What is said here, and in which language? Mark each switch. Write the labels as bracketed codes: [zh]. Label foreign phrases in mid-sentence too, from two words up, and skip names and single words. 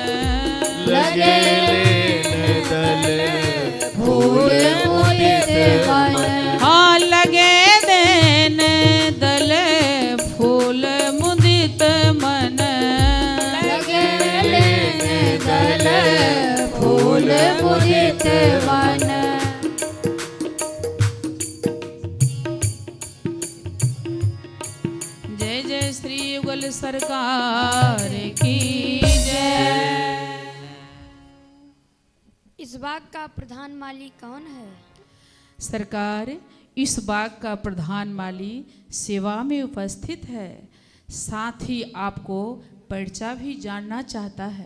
[hi] लगे दल फूल मुदित मन। हाँ लगे देन दल फूल मुदित मन। दल मंद मुदित मन। जय जय श्री युगल सरकार की जय। इस बाग का प्रधान माली कौन है? सरकार, इस बाग का प्रधान माली सेवा में उपस्थित है, साथ ही आपको परिचय भी जानना चाहता है।